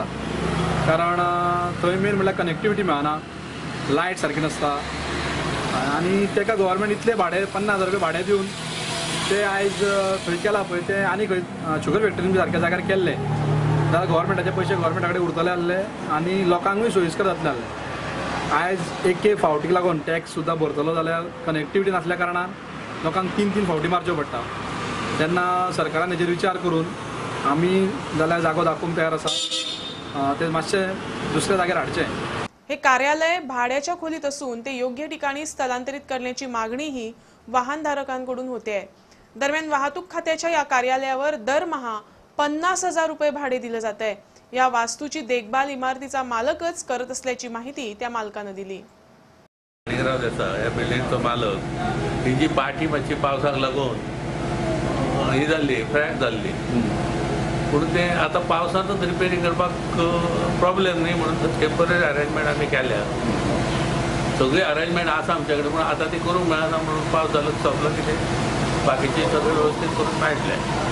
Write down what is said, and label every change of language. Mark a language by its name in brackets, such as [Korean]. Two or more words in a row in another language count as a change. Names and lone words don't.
[Konkani] कारण थंय मेन म्हणल्यार कनेक्टिविटी मेळना, लायट सारकी नासता आनी ताका गव्हर्मेंट इतले भाडें 50,000 रुपया भाडें दिवन तें आयज थंय केलां पळय तें आनी खंय शुगर फॅक्टरीन बी सारक्या जाग्यार केल्लें जाल्यार गव्हर्मेंटाचे पयशे गव्हर्मेंटा कडेन उरतले आहले आनी लोकांकूय सोयीस्कर जातलें आहलें। आयज एक फावटीक लागून टॅक्स सुद्दां भरतलो जाल्यार कनेक्टिविटी नासल्या कारणान लोकांक तीन फावटी मारच्यो पडटा। तेन्ना सरकारान हेजेर विचार करून आमी जाल्यार जागो दाखोवंक तयार आसा, ते मातशें दुसऱ्या जाग्यार हाडचें। [Marathi] हे कार्यालय भाड्याच्या खोलीत असून ते योग्य ठिकाणी स्थलांतरित करण्याची मागणीही वाहनधारकांकडून होते आहे। दरम्यान वाहतूक खात्याच्या या कार्यालयावर दरमहा 50,000 रुपये भाडे दिले जात आहे। या वास्तूची देखभाल इमारतीचा मालकच करत असल्याची माहिती त्या मालकाने दिली। [Konkani] या बिल्डिंगचो मालक ही जी पाटी मातशी पावसाक लागून ही जाल्ली फ्रॅक जाल्ली, पूण तें आतां पावसांतूच रिपेरिंग करपाक प्रॉब्लेम न्ही म्हणून [English] temporary arrangement [Konkani] आमी केल्या। सगळी अरेंजमेंट आसा आमचे कडेन पूण आतां ती करूंक मेळना म्हणून पावस जालो सोंपलो कितें बाकीचें सगळें वेवस्थीत करून मेळटलें।